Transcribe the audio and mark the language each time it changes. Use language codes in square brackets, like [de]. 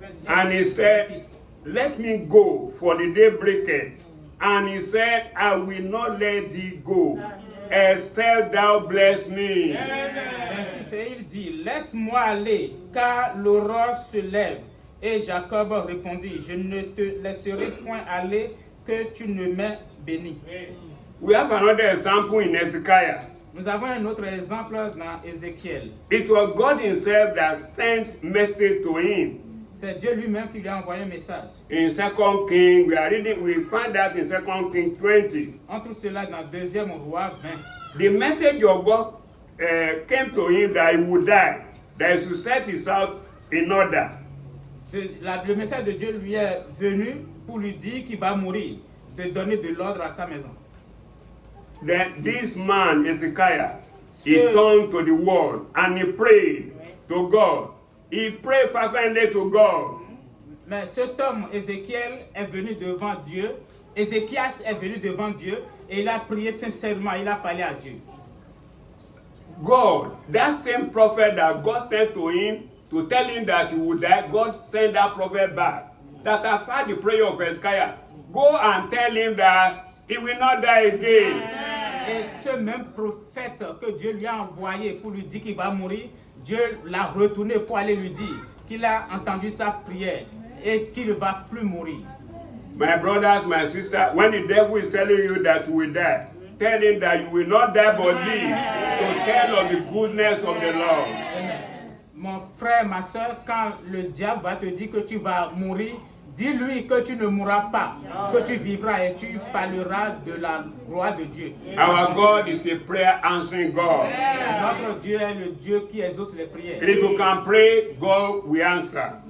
[en] And he said, let me go, for the day breaketh. And he said, I will not let thee go, except thou bless me. [fr] 26, et il dit, laisse-moi aller, car l'aurore se lève. Et Jacob répondit, je ne te laisserai point aller, que tu ne m'aies béni. [en] We have another example in Hezekiah. [fr] Nous avons un autre exemple dans Ézéchiel. [en] It was God himself that sent message to him. [fr] C'est Dieu lui-même qui lui a envoyé un message. [en] In 2 Kings, we find that in 2 Kings 20. [fr] On trouve cela dans 2e Roi 20. [en] The message of God came to him that he would die, that he should set his house in order. [fr] Le message de Dieu lui est venu pour lui dire qu'il va mourir, de donner de l'ordre à sa maison. [en] Then this man, Hezekiah, he turned to the world and he prayed to God. He prayed fervently to God. [fr] Mais cet homme, Ézéchiel, est venu devant Dieu. Ézéchias est venu devant Dieu et il a prié sincèrement, il a parlé à Dieu. [en] God, that same prophet that God sent to him to tell him that he would die, God sent that prophet back. That after the prayer of Hezekiah, go and tell him that he will not die again. [fr] Et ce même prophète que Dieu lui a envoyé pour lui dire qu'il va mourir, Dieu l'a retourné pour aller lui dire qu'il a entendu sa prière et qu'il ne va plus mourir. [en] My brothers, my sisters, when the devil is telling you that you will die, tell him that you will not die but live to tell of the goodness of the Lord. [fr] Mon frère, ma soeur, quand le diable va te dire que tu vas mourir, dis-lui que tu ne mourras pas, que tu vivras et tu parleras de la gloire de Dieu. [en] Our God is a prayer answering God. [fr] Notre Dieu est le Dieu qui exauce les prières. [en] If you can pray, God will answer.